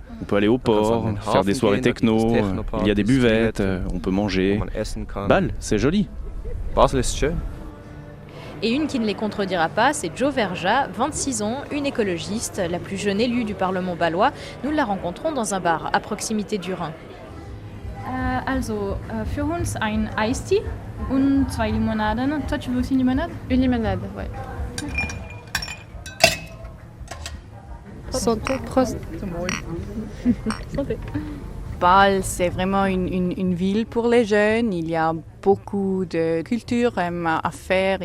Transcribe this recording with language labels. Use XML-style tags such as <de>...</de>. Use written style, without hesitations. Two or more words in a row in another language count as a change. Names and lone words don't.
<fr>On peut aller au port, faire des soirées techno, il y a des buvettes, on peut manger. Bâle, c'est joli. Et une qui ne les contredira pas, c'est Jo Verja, 26 ans, une écologiste, la plus jeune élue du Parlement bâlois. Nous la rencontrons dans un bar à proximité du Rhin.</fr> <de>Für uns ein Eistee und 2 Limonaden.</de> <fr>Toi, tu veux aussi une limonade? Une limonade, ouais. Santé, Prost. Santé. Bâle, c'est vraiment une ville pour les jeunes. Il y a beaucoup de culture à faire.</fr>